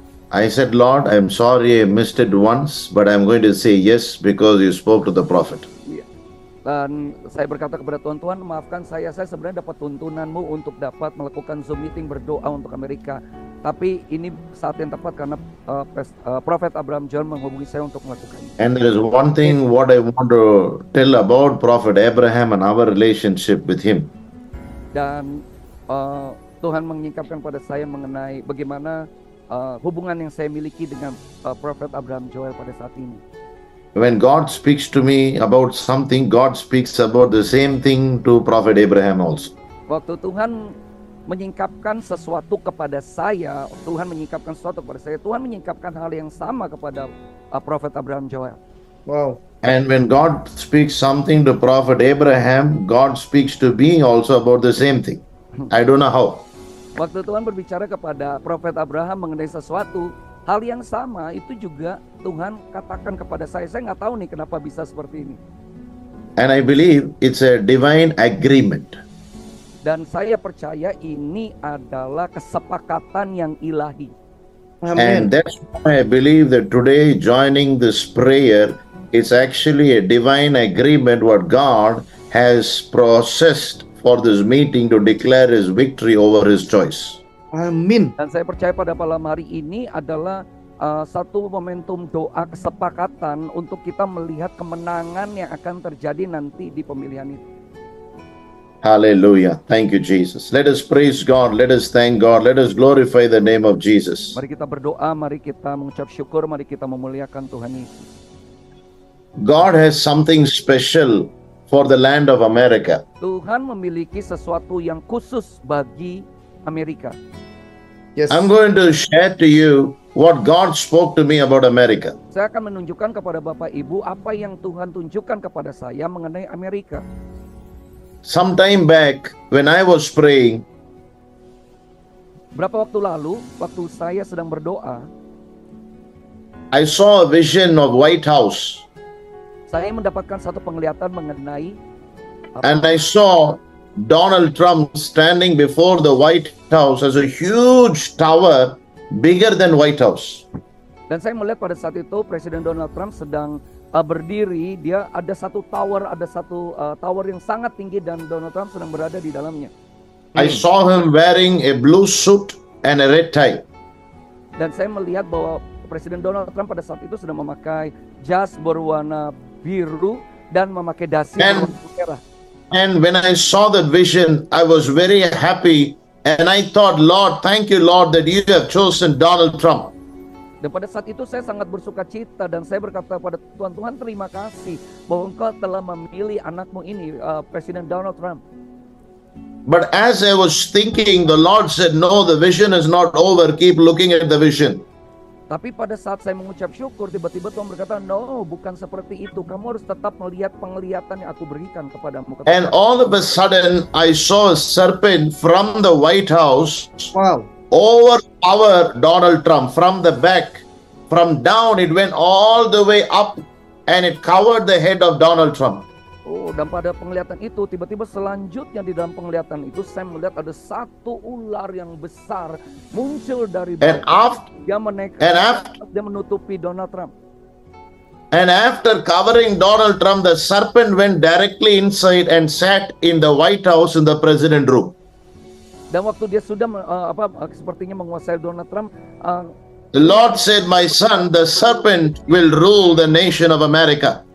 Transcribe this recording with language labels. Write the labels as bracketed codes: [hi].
[en] I said, Lord, I'm sorry I missed it once, but I'm going to say yes because you spoke to the prophet. [id] Dan saya berkata kepada Tuhan, maafkan saya sebenarnya dapat tuntunanmu untuk dapat melakukan Zoom meeting berdoa untuk Amerika. Tapi ini saat yang tepat karena Prophet Abraham Joel menghubungi saya untuk melakukannya. [en] And there is one thing what I want to tell about Prophet Abraham and our relationship with him. [id] Dan Tuhan menyingkapkan pada saya mengenai bagaimana hubungan yang saya miliki dengan Prophet Abraham Joel pada saat ini. [en] When God speaks to me about something, God speaks about the same thing to Prophet Abraham also. [id] Waktu Tuhan menyingkapkan sesuatu kepada saya, Tuhan menyingkapkan sesuatu kepada saya, Tuhan menyingkapkan hal yang sama kepada Prophet Abraham Joel. [en] Wow. And when God speaks something to Prophet Abraham, God speaks to me also about the same thing. I don't know how. [id] Waktu Tuhan berbicara kepada Prophet Abraham mengenai sesuatu, hal yang sama itu juga Tuhan katakan kepada saya. Saya nggak tahu nih kenapa bisa seperti ini. [en] And I believe it's a divine agreement. [id] Dan saya percaya ini adalah kesepakatan yang ilahi. [en] Amen. And that's why I believe that today joining this prayer is actually a divine agreement what God has processed for this meeting to declare his victory over his choice. [id] Amin. Dan saya percaya pada malam hari ini adalah satu momentum doa kesepakatan untuk kita melihat kemenangan yang akan terjadi nanti di pemilihan itu. [en] Hallelujah. Thank you, Jesus. Let us praise God. Let us thank God. Let us glorify the name of Jesus. [id] Mari kita berdoa, mari kita mengucap syukur, mari kita memuliakan Tuhan Yesus. [en] God has something special for the land of America. [id] Tuhan memiliki sesuatu yang khusus bagi Amerika. [en] Yes. I'm going to share to you what God spoke to me about America. [id] Saya akan menunjukkan kepada Bapak Ibu apa yang Tuhan tunjukkan kepada saya mengenai Amerika. [en] Some time back, when I was praying, [id] Berapa waktu lalu, waktu saya sedang berdoa, [en] I saw a vision of White House, [id] saya mendapatkan satu penglihatan mengenai [en] and I saw Donald Trump standing before the White House as a huge tower bigger than White House. [id] dan saya melihat pada saat itu Presiden Donald Trump sedang berdiri, dia ada satu tower, tower yang sangat tinggi dan Donald Trump sedang berada di dalamnya. [en] I saw him wearing a blue suit and a red tie. [id] Dan saya melihat bahwa Presiden Donald Trump pada saat itu sedang memakai jas berwarna biru dan memakai dasi [en] And- [id] berwarna merah. [en] And when I saw that vision, I was very happy. And I thought, Lord, thank you, Lord, that you have chosen Donald Trump. [id] Dan pada saat itu saya sangat bersuka cita dan saya berkata pada Tuhan, Tuhan terima kasih bahwa Engkau telah memilih anakmu ini, Presiden Donald Trump. [en] But as I was thinking, the Lord said, no, the vision is not over. Keep looking at the vision. [id] Tapi pada saat saya mengucap syukur, tiba-tiba Tuhan berkata, no, bukan seperti itu. Kamu harus tetap melihat penglihatan yang aku berikan kepadamu. [en] And all of a sudden, I saw a serpent from the White House Wow. overpower Donald Trump from the back. From down, it went all the way up and it covered the head of Donald Trump. [id] Oh, dan pada penglihatan itu, tiba-tiba selanjutnya di dalam penglihatan itu, saya melihat ada satu ular yang besar muncul dari [en] And [id] bawah. [en] after, [id] Dia menaik, dia menutupi Donald Trump. [en] and after covering Donald Trump, the serpent went directly inside and sat in the White House in the president room. [id] Dan waktu dia sudah sepertinya menguasai Donald Trump, [en] The Lord said, my son, the serpent will rule the nation of America.